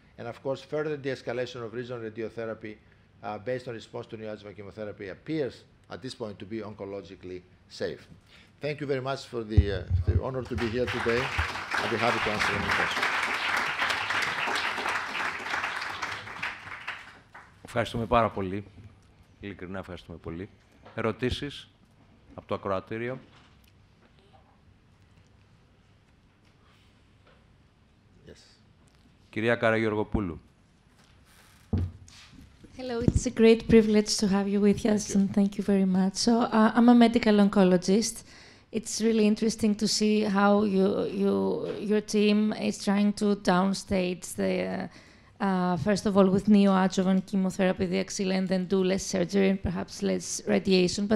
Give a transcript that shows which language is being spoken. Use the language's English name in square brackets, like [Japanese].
[English] And of course, further de-escalation of regional radiotherapy based on response to neoadjuvant chemotherapy appears at this point to be oncologically safe. Thank you very much for the honor to be here today. I'll be happy to answer any questions. [Greek] Ευχαριστούμε πάρα πολύ. Ειλικρινά ευχαριστούμε πολύ. Ερωτήσεις από το ακροατήριο. [English] Yes. [Greek] Κυρία Καραγιοργοπούλου. [English] Hello, it's a great privilege to have you with us, and thank you very much. So I'm a medical oncologist. It's really interesting to see how your team is trying to downstage the, first of all, with neoadjuvant chemotherapy, the axilla, and then do less surgery and perhaps less radiation.